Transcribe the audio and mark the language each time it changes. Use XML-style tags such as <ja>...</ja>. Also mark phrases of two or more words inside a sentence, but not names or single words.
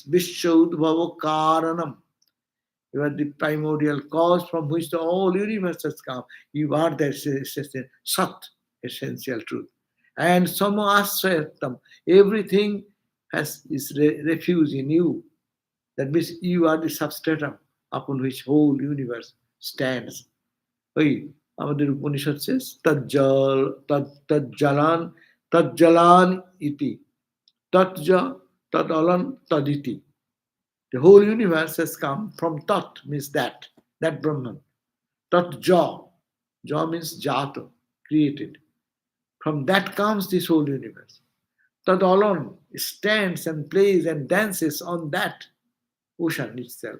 <sa>विश्वोद्भव कारणम्.</sa> <en>You are the primordial cause from which the whole universe has come. You are the Sat, essential truth. And Samasvayatam, everything has its refuge in you. That means you are the substratum upon which whole universe stands.</en> <bn>ওই আমাদের উপনিষদ</bn> <sa>says तज्जलान् तज्जलान् इति तज्ज तदलान् तदिति.</sa> <en>The whole universe has come from Tat, means that Brahman.</en> <sa>तत् ज.</sa> <en>Ja means Jata, created. From that comes this whole universe. Tad alone stands and plays and dances on that ocean itself.</en>